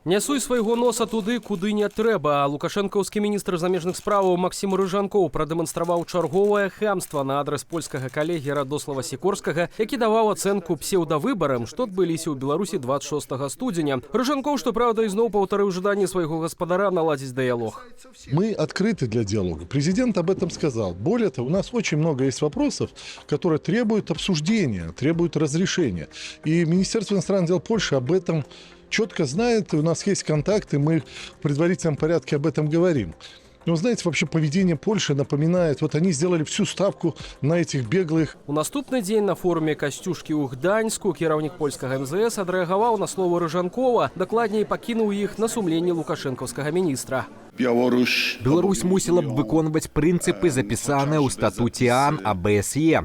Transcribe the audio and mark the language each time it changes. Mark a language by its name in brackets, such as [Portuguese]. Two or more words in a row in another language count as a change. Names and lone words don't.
[Belarusian] Не суй свайго носа туды, куды не трэба. Лукашэнкаўскі міністр замежных справаў Максім Рыжанкоў прадэманстраваў чарговае хамства на адрас польскага калегі Радослава Сікорскага, які даваў ацэнку псеўдавыбарам, што адбыліся ў Беларусі 26 студзеня. Рыжанкоў, што праўда, ізноў паўтарыў жаданні свайго гаспадара наладзіць дыялог. [Russian] Мы открыты для диалога. Президент об этом сказал. Более того, у нас очень много есть вопросов, которые требуют обсуждения, требуют разрешения. И Министерство иностранных дел Польши об этом четко знает, и у нас есть контакты, мы в предварительном порядке об этом говорим. Но, знаете, вообще поведение Польши напоминает, вот они сделали всю ставку на этих беглых. [Belarusian] У наступны дзень на форуме Касцюшкі ў Гданьску кіраўнік польскага МЗС адрэагаваў на словы Рыжанкова, дакладней пакінуў іх на сумленні лукашэнкаўскага міністра. Беларусь мусіла б выконваць прынцыпы, запісаныя ў статуце АН АБСЕ.